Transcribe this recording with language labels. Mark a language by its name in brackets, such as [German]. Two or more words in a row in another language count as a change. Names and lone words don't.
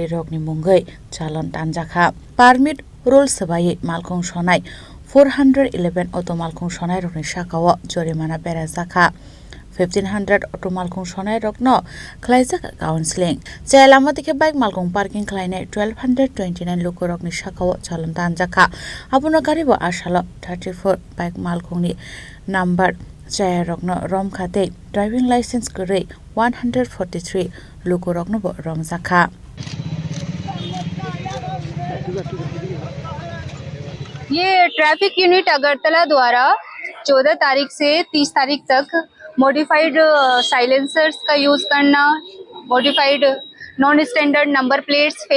[Kok Borok] rogni mungai chalon tanjakha [English] permit rules [Kok Borok] sabai malkong sonai 411 auto malkong sonai rogni shakawa jorimana berazakha 1500 auto malkung sonai rokno khlaijak counseling chailama dikhe bike malkung parking khlaine 1229 luko rokni shakao chalon tanjaka abuno garibo ashalo 34 bike malkung ni number chai rokno rom khate [English] driving license [Kok Borok] kore 143 luko rokno bo rom zakha [Hindi] ये [English] traffic unit [Hindi] अगरतला द्वारा 14 तारीख से 30 तारीख तक [English] modified silencers [Hindi] का यूज़ करना, [English] modified non standard number plates, fake